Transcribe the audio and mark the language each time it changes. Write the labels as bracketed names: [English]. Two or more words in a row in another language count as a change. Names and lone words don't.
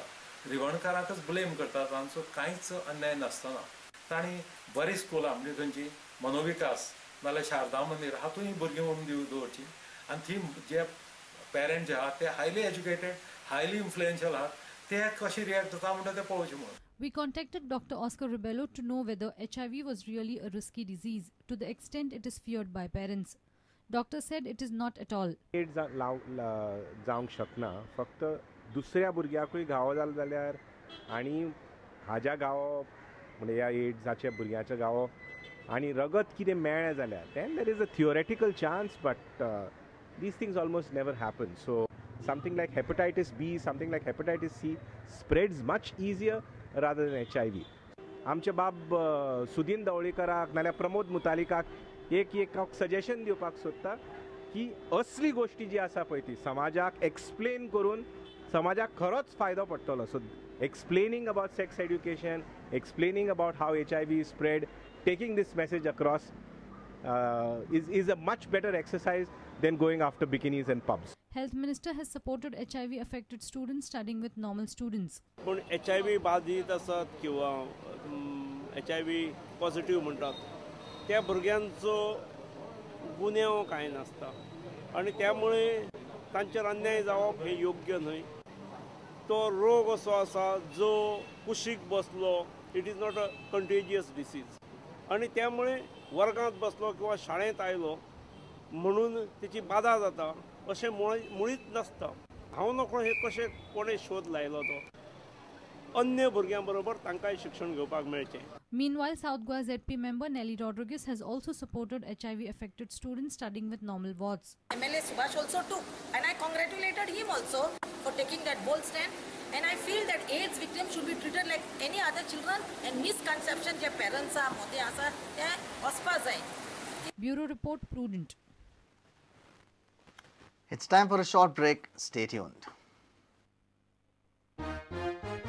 [Konkani] रिवणकारांकच ब्लेम करतात, तांचो कांयच अन्याय नासतना तांणी बरी स्कुलां म्हणजे खंयची मनोविकास नाल्यार शारदा मंदिर हातूंय भुरगीं व्हरून दवरची आनी थंय जे पेरंट जे आहात ते [English] highly educated highly influential [Konkani] आहात ते कशें रिएक्ट जाता म्हणटा ते पळोवचें म्हणून. [English] We contacted Dr. Oscar Ribello to know whether HIV was really a risky disease to the extent it is feared by parents. Doctor said it is not at all. [Konkani] AIDS जावंक शकना, फक्त दुसऱ्या भुरग्याकूय घावो जालो जाल्यार आनी हाज्या गावप म्हणजे ह्या एड्साच्या भुरग्याच्या गावप आनी रगत कितें मेळ्ळें जाल्यार [English] then there is a theoretical chance, but these things almost never happen. So something like hepatitis B, something like hepatitis C spreads much easier rather than HIV. [Konkani] आमचे बाब सुदीन दवळीकराक नाल्यार प्रमोद मुतालिकाक एक सजेशन दिवपाक सोदता की असली गोष्टी जी आसा पळय ती समाजाक एक्सप्लेन करून समाजाक खरोच फायदो पडटलो. [English] सो explaining about sex education, explaining about how HIV is spread, taking this message across is a much better exercise than going after bikinis and pubs. Health Minister has supported HIV affected students studying with normal students. [Konkani] पण HIV बाधित असत किंवा [English] HIV positive [Konkani] म्हणतात त्या भुरग्यांचो गुन्यांव कांय नासता आणि त्यामुळे तांचेर अन्याय जावप हे योग्य न्हय. तो रोग असो आसा जो कुशीक बसलो, [English] it is not a contagious disease [Konkani] आणि त्यामुळे वर्गांत बसलो किंवा शाळेंत आयलो म्हणून त्याची बाधा जाता अशें मुळीच नासता. हांव नको हे कशें कोणे शोध लायलो तो अन्य भुरग्यां बरोबर तांकांय शिक्षण घेवपाक मेळचें. [English] Meanwhile, South Goa ZP member Nelly Rodriguez has also supported HIV-affected students studying with normal wards. MLA Subhash also took, and I congratulated him also for taking that bold stand. And I feel that AIDS victims should be treated like any other children, and misconception जे parents are [Konkani] मोठे आसा ते वचपा जाय. [English] Bureau Report, Prudent. It's time for a short break. Stay tuned.